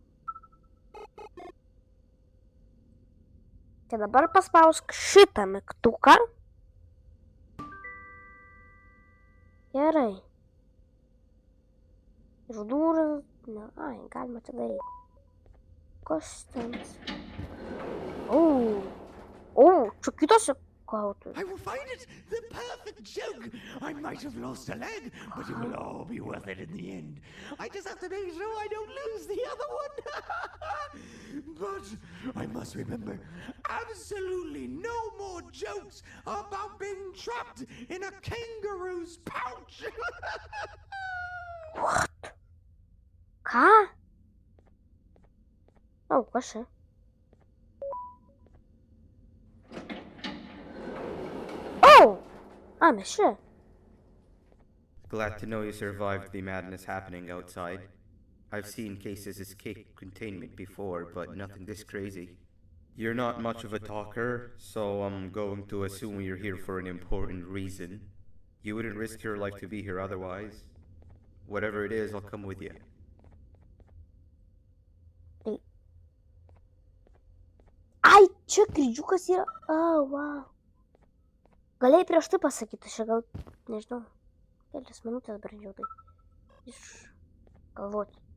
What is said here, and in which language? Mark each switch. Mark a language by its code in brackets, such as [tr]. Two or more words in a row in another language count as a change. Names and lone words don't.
[lt] Tai dabar paspausk šitą mygtuką. Gerai. Ir durys. Ai, galima atidaryti. Kas ten? Čia kitas juokautojas. [en] I will find it! The perfect joke! I might have lost a leg, but it will all be worth it in the end. I just have to make sure I don't lose the other one. But I must remember, absolutely no more jokes about being trapped in a kangaroo's pouch. What? [lt] Ką? O, kas čia? Mes čia. [en] Glad to know you survived the madness happening outside. I've seen cases escape containment before, but nothing this crazy. You're not much of a talker, so I'm going to assume you're here for an important reason. You wouldn't risk your life to be here otherwise. Whatever it is, I'll come with you. [lt] Ai, čia kryžiukas yra. Wow. Galėjai prieš tai pasakyti, aš gal, nežinau, kelias minutės bandžiau tai išgalvoti.